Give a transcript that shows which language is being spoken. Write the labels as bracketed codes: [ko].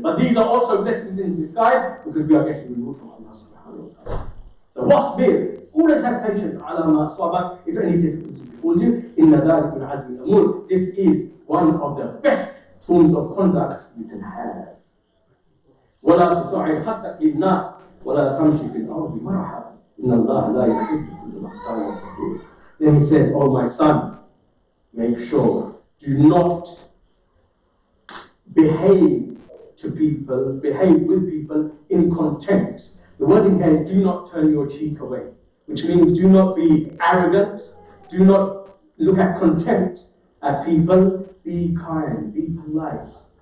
[en] But these are also blessings in disguise because we are getting removed from Allah subhanahu wa ta'ala. So wasbir, Always have patience. [ar] على ما أصابك. [en] If any difficulty befalls you, [ar] إن ذلك من عزم الأمور. [en] This is one of the best forms of conduct you can have. [ar] ولا تصعد خدك للناس ولا تمشي في الأرض مرحا إن الله لا يحب كل مختال فخور. [en] Then he says, oh my son, make sure, do not behave with people in contempt. The wording here is do not turn your cheek away, which means do not be arrogant, do not look at contempt at people, be kind, be polite.